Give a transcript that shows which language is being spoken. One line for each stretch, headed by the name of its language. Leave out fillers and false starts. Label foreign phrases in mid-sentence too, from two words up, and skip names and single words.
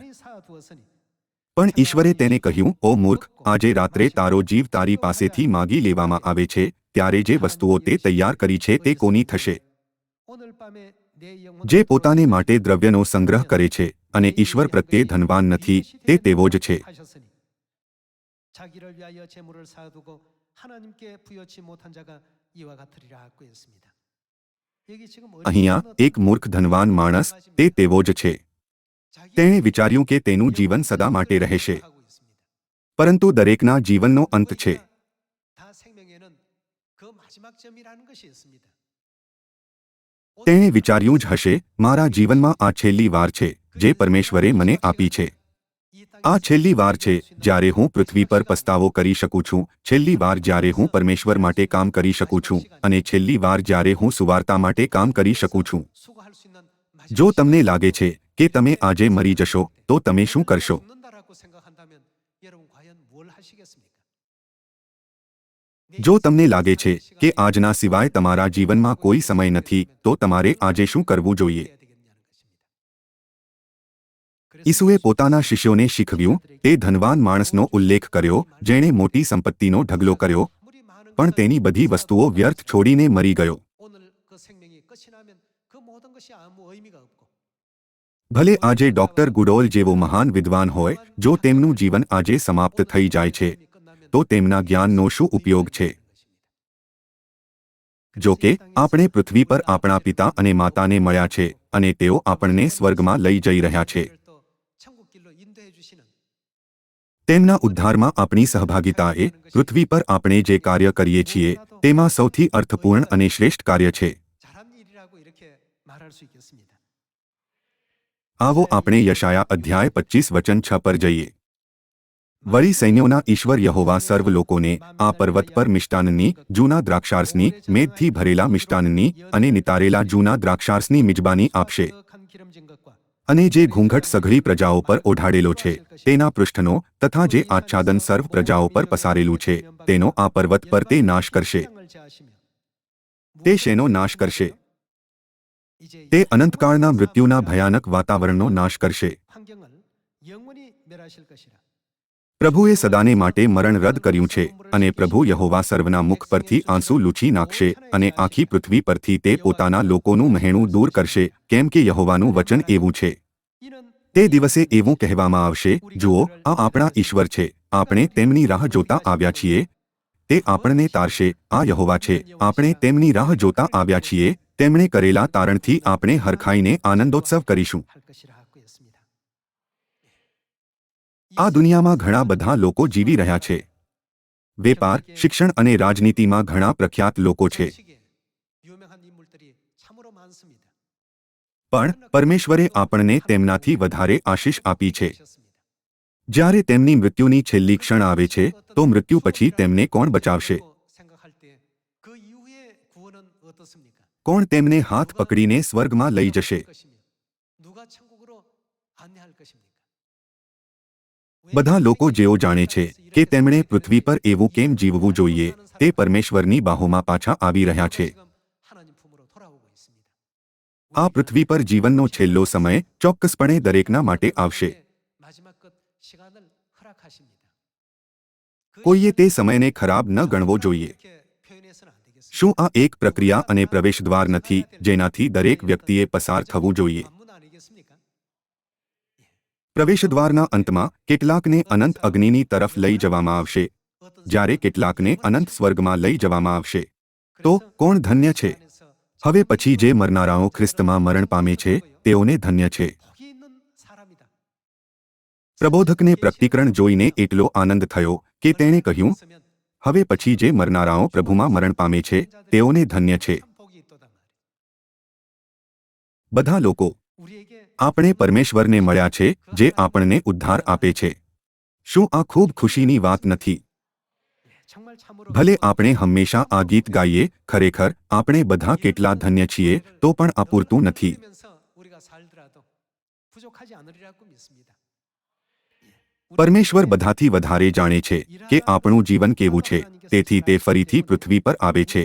Gujarati: પણ ઈશ્વરે તેને કહ્યું, ઓ મૂર્ખ, આજે રાત્રે તારો જીવ તારી પાસેથી માગી લેવામાં આવે છે, ત્યારે જે વસ્તુઓ તે તૈયાર કરી છે તે કોની થશે? જે પોતાને માટે દ્રવ્યનો સંગ્રહ કરે છે અને ઈશ્વર પ્રત્યે ધનવાન નથી, તે તેવો જ છે.
Korean: 자기를 위하여 재물을 쌓아두고 하나님께 부여치 못한 자가 이와 같으리라 하고 했습니다. 여기 지금
Gujarati: અહીંયા એક મૂર્ખ ધનવાન માણસ તે તેવો જ છે. તેણે વિચાર્યું કે તેનું જીવન સદા માટે રહેશે, પરંતુ દરેકના જીવનનો અંત છે.
Korean: 다 생명에는 그 마지막 점이라는 것이 있습니다.
Gujarati: તેણે વિચાર્યું જ હશે, મારા જીવનમાં આ છેલ્લી વાર છે જે પરમેશ્વરે મને આપી છે. આ છેલ્લી વાર છે જ્યારે હું પૃથ્વી પર પસ્તાવો કરી શકું છું, છેલ્લી વાર જ્યારે હું પરમેશ્વર માટે કામ કરી શકું છું, અને છેલ્લી વાર જ્યારે હું સુવાર્તા માટે કામ કરી શકું છું.
Korean: 수고할 수 있는
Gujarati: જો તમને લાગે છે કે તમે આજે મરી જશો તો તમે શું કરશો?
Korean: 죽는다라고 생각한다면 여러분 과연 뭘 하시겠습니까?
Gujarati: જો તમને લાગે છે કે આજના સિવાય તમારા જીવનમાં કોઈ સમય નથી તો તમારે આજે શું કરવું જોઈએ? ઈસુએ પોતાના શિષ્યોને શીખવ્યું, તે ધનવાન માણસનો ઉલ્લેખ કર્યો જેણે મોટી સંપત્તિનો ઢગલો કર્યો પણ તેની બધી વસ્તુઓ વ્યર્થ છોડીને મરી ગયો.
Korean: 오늘 그 생명이 끝이 나면 그 모든 것이 아무 의미가 없고
Gujarati: ભલે આજે ડોક્ટર ગુડોલ જેવો મહાન વિદ્વાન હોય, જો તેમનું જીવન આજે સમાપ્ત થઈ જાય છે તો તેમના જ્ઞાનનો શું ઉપયોગ છે? જો કે આપણે પૃથ્વી પર આપણા પિતા અને માતાને મળ્યા છે અને તેઓ આપણને સ્વર્ગમાં લઈ જઈ રહ્યા છે.
Korean: 또 천국길로 인도해 주시는
Gujarati: તેમના ઉદ્ધારમાં આપણી સહભાગિતાએ પૃથ્વી પર આપણે જે કાર્ય કરીએ છીએ તેમાં સૌથી અર્થપૂર્ણ અને શ્રેષ્ઠ કાર્ય છે.
Korean: 잘한 일이라고 이렇게 말할 수 있겠습니다.
Gujarati: આવો આપણે યશાયા અધ્યાય 25 વચન 6 પર જઈએ. વળી સૈન્યોના ઈશ્વર યહોવા સર્વ લોકોને આ પર્વત પર મિષ્ટાનની, જૂના દ્રાક્ષારસની, મેદથી ભરેલા મિષ્ટાનની અને નિતારેલા જૂના દ્રાક્ષારસની મિજબાની આપશે.
Korean: 한 기름진 것과
Gujarati: અને જે ઘૂંઘટ સઘળી પ્રજાઓ પર ઓઢાડેલો છે તેના પૃષ્ઠનો તથા જે આચ્છાદન સર્વ પ્રજાઓ પર પસારેલું છે તેનો આ પર્વત પર તે નાશ કરશે.
Korean: 땅을 제하시며
Gujarati: તે શેનો નાશ કરશે?
Korean: 이제
Gujarati: તે અનંતકાળના મૃત્યુના ભયાનક વાતાવરણનો નાશ કરશે.
Korean: 환경을 영원히 멸하실 것이라.
Gujarati: પ્રભુએ સદાને માટે મરણ રદ કર્યું છે અને પ્રભુ યહોવા સર્વના મુખ પરથી આંસુ લૂછી નાખશે અને આખી પૃથ્વી પરથી તે પોતાના લોકોનું મહેણું દૂર કરશે, કેમ કે યહોવાનું વચન એવું છે.
Korean: 이는
Gujarati: તે દિવસે એવું કહેવામાં આવશે, જુઓ, આ આપણા ઈશ્વર છે, આપણે તેમની રાહ જોતા આવ્યા છીએ. તે આપણને તારશે, આ યહોવા છે, આપણે તેમની રાહ જોતા આવ્યા છીએ. તેમણે કરેલા તારણથી આપણે હરખાઈને આનંદોત્સવ કરીશું.
Korean: 할 것이라고 했습니다.
Gujarati: આ દુનિયામાં ઘણા બધા લોકો જીવી રહ્યા છે. વેપાર, શિક્ષણ અને રાજનીતિમાં ઘણા પ્રખ્યાત લોકો છે.
Korean: 시기에 유명한 인물들이 참으로 많습니다.
Gujarati: પણ પરમેશ્વરે આપણને તેમનાથી વધારે આશીષ આપી છે.
Korean: 하셨습니다.
Gujarati: જ્યારે તેમની મૃત્યુની છેલ્લી ક્ષણ આવે છે તો મૃત્યુ પછી તેમને કોણ બચાવશે?
Korean: 생각할 때 그 이후의 구원은 어떻습니까?
Gujarati: કોણ તેમને હાથ પકડીને સ્વર્ગમાં લઈ જશે?
Korean: 것이며 누가 천국으로 안내할 것입니까?
Gujarati: બધા લોકો જેઓ જાણે છે કે તેમણે પૃથ્વી પર એવું કેમ જીવવું જોઈએ તે પરમેશ્વરની બાહોમાં પાછા આવી રહ્યા છે.
Korean: 지금 하나님 품으로 돌아오고 있습니다.
Gujarati: આ પૃથ્વી પર જીવનનો છેલ્લો સમય ચોક્કસપણે દરેકના માટે આવશે.
Korean: 마지막 끝 시간을 허락하십니다. 그
Gujarati: કોઈએ તે
Korean: 시간을
Gujarati: સમયને ખરાબ ન ગણવો જોઈએ.
Korean: 이렇게 표현해서는 안 되겠습니다.
Gujarati: શું આ એક પ્રક્રિયા અને પ્રવેશદ્વાર નથી જેનાથી દરેક વ્યક્તિએ પસાર થવું જોઈએ?
Korean: 관문 아니겠습니까?
Gujarati: પ્રવેશદ્વારના અંતમાં કેટલાકને અનંત અગ્નિની તરફ લઈ જવામાં આવશે,
Korean: 어떤
Gujarati: જ્યારે કેટલાકને અનંત સ્વર્ગમાં લઈ જવામાં આવશે. તો કોણ ધન્ય છે?
Korean: 안에서
Gujarati: હવે પછી જે મરનારાઓ ખ્રિસ્તમાં મરણ પામે છે તેઓને ધન્ય છે.
Korean: 복이 있는 사람이다.
Gujarati: પ્રબોધકને પ્રકટીકરણ જોઈને એટલો આનંદ થયો કે તેણે કહ્યું,
Korean: 있으면
Gujarati: હવે પછી જે મરનારાઓ પ્રભુમાં મરણ પામે છે તેઓને ધન્ય છે.
Korean: 참 복이 있도다 말이에요.
Gujarati: બધા લોકો
Korean: 우리에게
Gujarati: આપણે પરમેશ્વરને મળ્યા છે જે આપણને ઉદ્ધાર આપે છે. શું આ ખૂબ ખુશીની વાત નથી?
Korean: 정말 참으로
Gujarati: ભલે આપણે હંમેશા આ ગીત ગાઈએ, ખરેખર આપણે બધા કેટલા ધન્ય છીએ તો પણ આ પૂરતું નથી.
Korean: 면서 우리가 살더라도 부족하지 않으리라고 믿습니다.
Gujarati: પરમેશ્વર બધાથી વધારે જાણે છે કે આપણું જીવન કેવું છે, તેથી તે ફરીથી પૃથ્વી પર આવે છે.